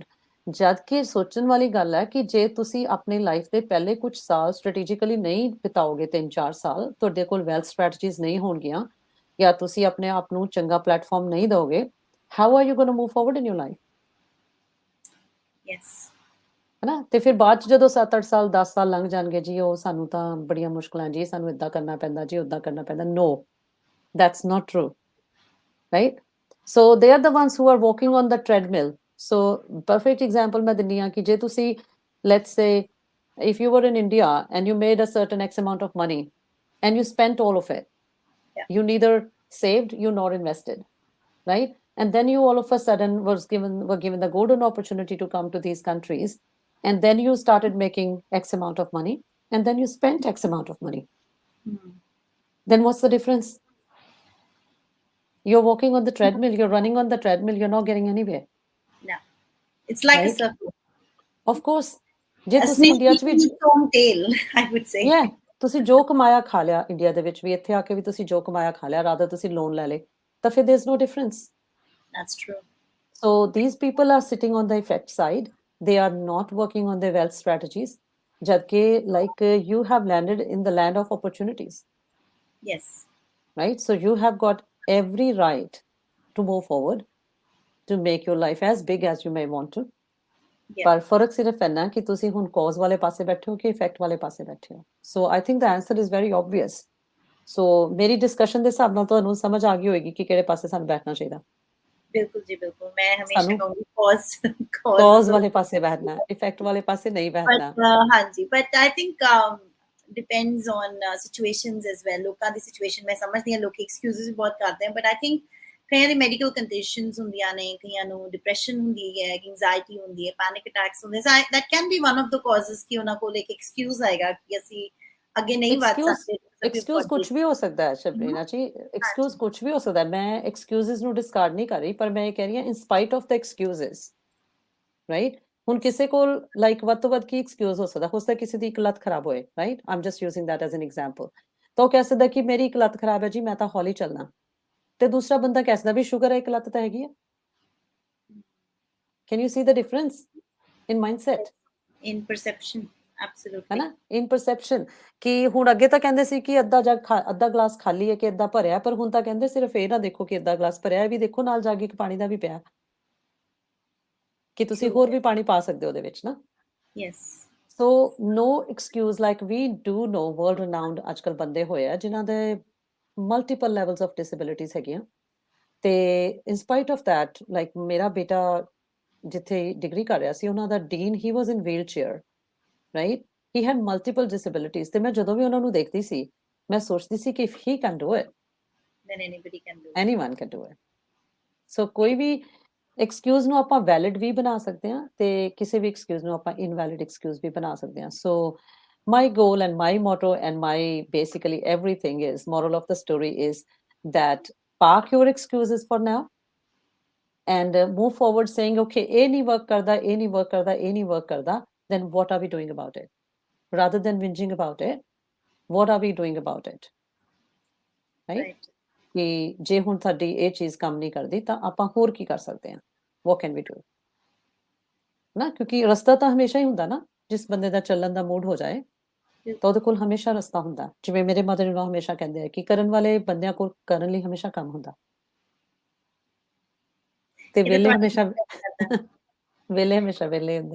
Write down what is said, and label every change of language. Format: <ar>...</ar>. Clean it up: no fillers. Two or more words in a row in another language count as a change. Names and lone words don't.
<pa>ਜਦ ਕਿ ਸੋਚਣ ਵਾਲੀ ਗੱਲ ਹੈ ਕਿ ਜੇ ਤੁਸੀਂ ਆਪਣੀ ਲਾਈਫ ਦੇ ਪਹਿਲੇ ਕੁਝ ਸਾਲ ਸਟ੍ਰੈਟੇਜਿਕਲੀ ਨਹੀਂ ਬਿਤਾਓਗੇ, 3-4 ਸਾਲ, ਤੁਹਾਡੇ ਕੋਲ</pa> <en>wealth strategies</en> <pa>ਨਹੀਂ ਹੋਣਗੀਆਂ, ਜਾਂ ਤੁਸੀਂ ਆਪਣੇ ਆਪ ਨੂੰ ਚੰਗਾ ਪਲੇਟਫਾਰਮ ਨਹੀਂ ਦਿਓਗੇ,</pa> <en>How are you going to move forward in your life? Yes.</en> <pa>ਹਨਾ, ਤੇ ਫਿਰ ਬਾਅਦ ਚ ਜਦੋਂ 7-8 ਸਾਲ 10 ਸਾਲ ਲੰਘ ਜਾਣਗੇ ਜੀ, ਉਹ ਸਾਨੂੰ ਤਾਂ ਬੜੀਆਂ ਮੁਸ਼ਕਲਾਂ ਜੀ, ਸਾਨੂੰ ਏਦਾਂ ਕਰਨਾ ਪੈਂਦਾ ਜੀ, ਓਦਾਂ ਕਰਨਾ ਪੈਂਦਾ।</pa> <en>No, that's not true, right? So they are the ones who are walking on the treadmill. So perfect example</en> <pa>ਮੈਂ ਦਿੰਨੀ ਆ ਕਿ ਜੇ ਤੁਸੀਂ,</pa> <en>let's say if you were in India and you made a certain X amount of money and you spent all of it, Yeah. you neither saved, you nor invested, right? And then you all of a sudden were given the golden opportunity to come to these countries, and then you started making X amount of money, and then you spent X amount of money. Then what's the difference? You're walking on the treadmill, you're running on the treadmill, you're not getting anywhere. No, it's like a Right? circle. Of course.</en> <pa>ਜੇ</pa> <en>A</en> <pa>ਤੁਸੀਂ</pa> <en>snake</en> <pa>ਇੰਡੀਆ 'ਚ ਵੀ,</pa> <en>eating its own tail, I would say. yeah,</en> <pa>ਤੁਸੀਂ ਜੋ ਕਮਾਇਆ ਖਾ ਲਿਆ ਇੰਡੀਆ ਦੇ ਵਿੱਚ ਵੀ, ਇੱਥੇ ਆ ਕੇ ਵੀ ਤੁਸੀਂ ਜੋ ਕਮਾਇਆ ਖਾ ਲਿਆ, ਰਾਦਰ ਤੁਸੀਂ ਲੋਨ ਲੈ ਲੇ, ਤਾਂ ਫਿਰ</pa> <en>there's no difference. That's true. So these people are sitting on the effect side. They are not working on their wealth strategies. Jadke, like you have landed in the land of opportunities, Yes. right? So you have got every right to move forward, to make your life as big as you may want to. Yeah.</en> <pa>ਪਰ ਫਰਕ ਸਿਰਫ ਇੰਨਾ ਕਿ ਤੁਸੀਂ ਹੁਣ cause ਵਾਲੇ ਪਾਸੇ ਬੈਠੇ ਹੋ ਕਿ ਇਫੈਕਟ ਵਾਲੇ ਪਾਸੇ ਬੈਠੇ ਹੋ।</pa> <en>So I think the answer is very obvious.</en> <pa>So ਮੇਰੀ ਡਿਸਕਸ਼ਨ ਦੇ ਹਿਸਾਬ ਨਾਲ ਤੁਹਾਨੂੰ ਸਮਝ ਆ ਗਈ ਹੋਏਗੀ ਕਿ ਕਿਹੜੇ ਪਾਸੇ ਸਾਨੂੰ ਬੈਠਣਾ ਚਾਹੀਦਾ। ਬਿਲਕੁਲ ਜੀ, ਬਿਲਕੁਲ। ਮੈਂ ਹਮੇਸ਼ਾ ਸਾਨੂੰ ਕਹੂੰਗੀ cause ਵਾਲੇ ਪਾਸੇ ਬੈਠਣਾ, ਇਫੈਕਟ ਵਾਲੇ ਪਾਸੇ ਨਹੀਂ ਬੈਠਣਾ। ਹਾਂਜੀ,</pa> <en>but I think depends on situations as well.</en> <pa>ਲੋਕਾਂ ਦੀ ਸਿਚੁਏਸ਼ਨ ਮੈਂ ਸਮਝਦੀ ਹਾਂ, ਲੋਕੀ ਐਕਸਕਿਊਜ਼ਸ ਬਹੁਤ ਕਰਦੇ ਆ,</pa> <en>but I think</en> <pa>ਕਈਆਂ ਦੀ</pa> <en>medical conditions</en> <pa>ਹੁੰਦੀਆਂ ਨੇ, ਕਈਆਂ ਨੂੰ ਡਿਪਰੈਸ਼ਨ ਹੁੰਦੀ ਹੈ, ਐਂਜ਼ਾਈਟੀ ਹੁੰਦੀ ਹੈ,</pa> <en>panic attacks</en> <pa>ਹੁੰਦੇ, ਸੋ</pa> <en>that can be one of the causes</en> <pa>ਕਿ ਉਹਨਾਂ ਕੋਲ ਇੱਕ ਐਕਸਕਿਊਜ਼ ਆਏਗਾ ਕਿ ਅਸੀਂ ਅੱਗੇ ਨਹੀਂ ਵੱਧ ਸਕਦੇ। ਐਕਸਕਿਊਜ਼ ਕੁਝ ਵੀ ਹੋ ਸਕਦਾ ਹੈ ਸ਼ਬਰੀਨਾ ਜੀ, ਐਕਸਕਿਊਜ਼ ਕੁਝ ਵੀ ਹੋ ਸਕਦਾ ਹੈ। ਮੈਂ ਐਕਸਕਿਊਜ਼ਸ ਨੂੰ ਡਿਸਕਾਰਡ ਨਹੀਂ ਕਰ ਰਹੀ, ਪਰ ਮੈਂ ਇਹ ਕਹਿ ਰਹੀ ਹਾਂ</pa> <en>in spite of the excuses,</en> <pa>ਰਾਈਟ? ਹੁਣ ਕਿਸੇ ਕੋਲ ਲਾਈਕ ਵੱਧ ਤੋਂ ਵੱਧ ਕੀ ਐਕਸਕਿਊਜ਼ ਹੋ ਸਕਦਾ ਕਿਸੇ ਦੀ ਇੱਕ ਲੱਤ ਖਰਾਬ ਹੋਏ, ਰਾਈਟ?</pa> <en>I'm just using that as an example.</en> <pa>ਤਾਂ ਉਹ ਕਹਿ ਸਕਦਾ ਕਿ ਮੇਰੀ ਇੱਕ ਲੱਤ ਖਰਾਬ ਹੈ ਜੀ, ਮੈਂ ਤਾਂ ਹੌਲੀ ਚੱਲਣਾ, ਤੇ ਦੂਸਰਾ ਬੰਦਾ ਕਹਿ ਸਕਦਾ ਵੀ ਸ਼ੂਗਰ ਹੈ, ਇੱਕ ਲੱਤ ਤਾਂ ਹੈਗੀ ਹੈ।</pa> <en>Can you see the difference in mindset? In perception, absolutely.</en> <pa>ਹੈ ਨਾ,</pa> <en>in perception।</en> <pa>ਕਿ ਹੁਣ ਅੱਗੇ ਤਾਂ ਕਹਿੰਦੇ ਸੀ ਕਿ ਅੱਧਾ ਗਲਾਸ ਖਾਲੀ ਹੈ ਕਿ ਅੱਧਾ ਭਰਿਆ, ਪਰ ਹੁਣ ਤਾਂ ਕਹਿੰਦੇ ਸਿਰਫ ਇਹ ਨਾ ਦੇਖੋ ਕਿ ਅੱਧਾ ਗਲਾਸ ਭਰਿਆ, ਇਹ ਵੀ ਦੇਖੋ ਨਾਲ ਜਾ ਕੇ ਇੱਕ ਪਾਣੀ ਦਾ ਵੀ ਪਿਆ, ਕਿ ਤੁਸੀਂ ਹੋਰ ਵੀ ਪਾਣੀ ਪਾ ਸਕਦੇ ਹੋ ਉਹਦੇ ਵਿੱਚ ਨਾ।</pa> <en>Yes. So no excuse, like we do know world renowned</en> <pa>ਅੱਜ ਕੱਲ੍ਹ ਬੰਦੇ ਹੋਏ ਆ ਜਿਨ੍ਹਾਂ ਦੇ</pa> <en>multiple levels of disabilities</en> <pa>ਹੈਗੀਆਂ, ਤੇ</pa> <en>in spite of that, like</en> <pa>ਮੇਰਾ ਬੇਟਾ ਜਿੱਥੇ ਡਿਗਰੀ ਕਰ ਰਿਹਾ ਸੀ, ਉਹਨਾਂ ਦਾ ਡੀਨ,</pa> <en>he was in wheelchair, right? He had multiple disabilities,</en> <pa>ਤੇ ਮੈਂ ਜਦੋਂ ਵੀ ਉਹਨਾਂ ਨੂੰ ਦੇਖਦੀ ਸੀ, ਮੈਂ ਸੋਚਦੀ ਸੀ ਕਿ</pa> <en>if he can do it, Then anybody can do it. anyone can do it.</en> <pa>So ਕੋਈ ਵੀ ਐਕਸਕਿਊਜ਼ ਨੂੰ ਆਪਾਂ ਵੈਲਿਡ ਵੀ ਬਣਾ ਸਕਦੇ ਹਾਂ, ਤੇ ਕਿਸੇ ਵੀ ਐਕਸਕਿਊਜ਼ ਨੂੰ ਆਪਾਂ ਇਨਵੈਲਿਡ ਐਕਸਕਿਊਜ਼ ਵੀ ਬਣਾ ਸਕਦੇ ਹਾਂ।</pa> <en>So my goal and my motto and my basically everything is, moral of the story is that park your excuses for now and move forward saying,</en> <pa>okay, ਇਹ ਨਹੀਂ work ਕਰਦਾ, ਇਹ ਨਹੀਂ work ਕਰਦਾ, ਇਹ ਨਹੀਂ work ਕਰਦਾ,</pa> <en>then what are we doing about it? Rather than whinging about it, what are we doing about it? Right?</en> <pa>ਕਿ ਜੇ ਹੁਣ ਸਾਡੀ ਇਹ ਚੀਜ਼ ਕੰਮ ਨਹੀਂ ਕਰਦੀ ਤਾਂ ਆਪਾਂ ਹੋਰ ਕੀ ਕਰ ਸਕਦੇ ਹਾਂ,</pa> <en>what can we do?</en> <pa>ਨਾ, ਕਿਉਂਕਿ ਰਸਤਾ ਤਾਂ ਹਮੇਸ਼ਾ ਹੀ ਹੁੰਦਾ ਨਾ, ਜਿਸ ਬੰਦੇ ਦਾ ਚੱਲਣ ਦਾ ਮੂਡ ਹੋ ਜਾਏ ਤਾਂ ਉਹਦੇ ਕੋਲ ਹਮੇਸ਼ਾ ਰਸਤਾ ਹੁੰਦਾ। ਜਿਵੇਂ ਮੇਰੇ</pa> <en>mother in law</en> <pa>ਹਮੇਸ਼ਾ ਕਹਿੰਦੇ ਆ ਕਿ ਕਰਨ ਵਾਲੇ ਬੰਦਿਆਂ ਕੋਲ ਕਰਨ ਲਈ ਹਮੇਸ਼ਾ ਕੰਮ ਹੁੰਦਾ, ਤੇ ਵੇਲੇ ਹਮੇਸ਼ਾ ਵੇਲੇ ਹੁੰਦੇ,</pa>